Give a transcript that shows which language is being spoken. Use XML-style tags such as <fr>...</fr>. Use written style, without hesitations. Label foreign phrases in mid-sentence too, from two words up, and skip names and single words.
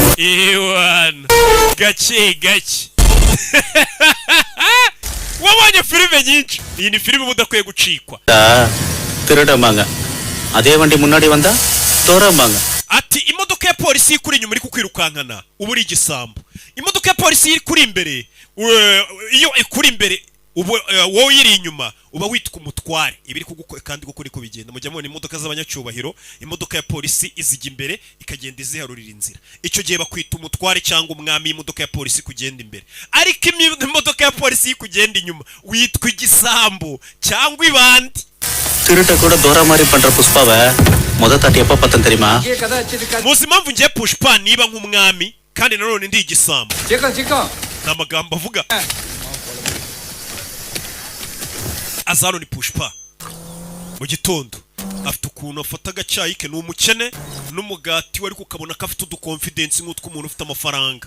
<rw>Iwan gace wabonye filime nyinshi. Iyi ni filime mudakwiye gucikwa.</rw> <ta>திருடமாங்க அதே வண்டி முன்னாடி வந்தா தோறமாங்க.</ta> <rw>Ati imodoka ya polisi ikuri inyuma iri kukwirukankana ubu uri igisambo. Imodoka ya polisi iri kuri imbere iyo ikuri imbere wowe iri inyuma uba witwa umutware. Ibiri kandi gukuri ko bigenda mujya mubona imodoka z'abanyacyubahiro, imodoka ya polisi izijya imbere ikagenda iziharurira inzira. Icyo gihe bakwita umutware cyangwa umwami. Imodoka ya polisi kugenda imbere, ariko imodoka ya polisi kugenda inyuma witwa igisambo cyangwa ibandi.</rw> <ta>திருட்ட கூட தோரா மாதிரி பண்ற புஷ்பாவை முத தாட்டி எப்ப பார்த்தேன் தெரியுமா?</ta> <rw>Muzi impamvu ngiye Pushpa niba nk'umwami kandi nanone ndi igisambo. N'amagambo avuga azano ni Pushpa. Mu gitondo afite ukuntu afata agacyayi ke, n'umukene n'umugati wari kukabona ko afite udukonfidensi nk'utwo umuntu ufite amafaranga.</rw>